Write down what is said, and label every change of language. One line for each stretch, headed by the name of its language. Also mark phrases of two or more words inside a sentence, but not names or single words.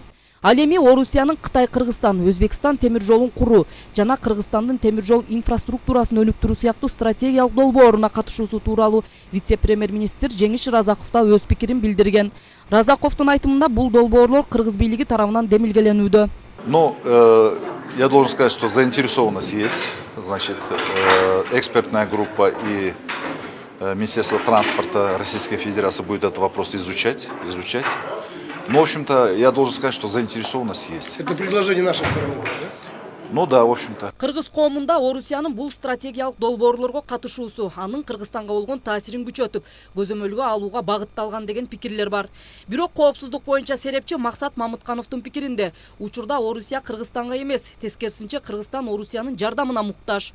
Kyrgyz: Ал эми Орусиянын Кытай-Кыргызстан, Өзбекстан темир жолун куруу жана Кыргызстандын темир жол инфраструктурасын өнүктүрүү сыяктуу стратегиялык долбооруна катышуусу тууралуу вице-премьер-министр Жеңиш Разаков да өз пикирин билдирген. Разаковдун айтымында бул долбоорлор Кыргыз бийлиги тарабынан демилгеленүүдө.
Russian: Я должен сказать, что заинтересованность есть. Значит, экспертная группа и Министерство транспорта Российской Федерации будет этот вопрос изучать. Но, в общем-то, я должен сказать, что заинтересованность есть. Это предложение нашей стороны, да? Ну да, в общем-то.
Kyrgyz: Кыргыз коомунда Орусиянын бул стратегиялык долбоорлорго катышуусу анын Кыргызстанга болгон таасирин күчөтүп, көзөмөлгө алууга багытталган деген пикирлер бар. Бирок коопсуздук боюнча серепчи Максат Мамыткановдун пикиринде, учурда Орусия Кыргызстанга эмес, тескерисинче Кыргызстан Орусиянын жардамына муктаж.